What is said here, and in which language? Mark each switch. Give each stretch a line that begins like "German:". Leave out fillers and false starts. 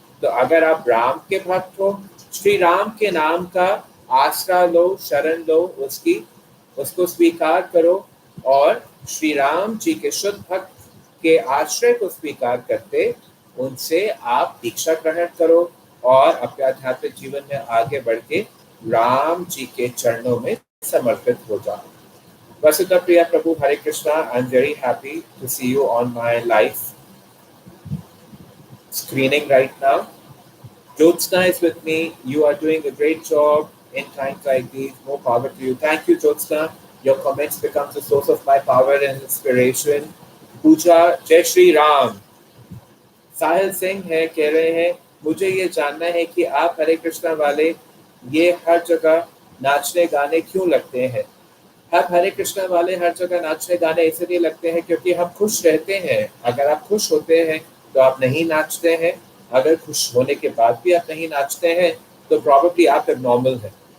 Hindi: तो अगर आप राम के भक्त हो, श्री राम के नाम का आसरा लो, शरण लो, उसको स्वीकार करो और श्री राम जी के शुद्ध भक्त के आश्रय को स्वीकार करते उनसे आप दीक्षा ग्रहण करो और अपने आध्यात्मिक जीवन में आगे बढ़ के राम जी के चरणों में समर्पित हो जाओ।
English: Vasudha Priya Prabhu, Hare Krishna. I'm very happy to see you on my live screening right now. Jyotsna is with me. You are doing a great job in times like these. More power to you. Thank you, Jyotsna. Your comments becomes the source of my power and inspiration. Pooja, Jai Shri Ram.
Hindi: साहिल सिंह है, कह रहे हैं मुझे ये जानना है कि आप हरे कृष्णा वाले ये हर जगह नाचने गाने क्यों लगते हैं। हम हरे कृष्णा वाले हर जगह नाचने गाने इसलिए लगते हैं क्योंकि हम खुश रहते हैं। अगर आप खुश होते हैं तो आप नहीं नाचते हैं। अगर खुश होने के बाद भी आप नहीं नाचते हैं तो प्रॉब्लली आप एबनॉर्मल हैं।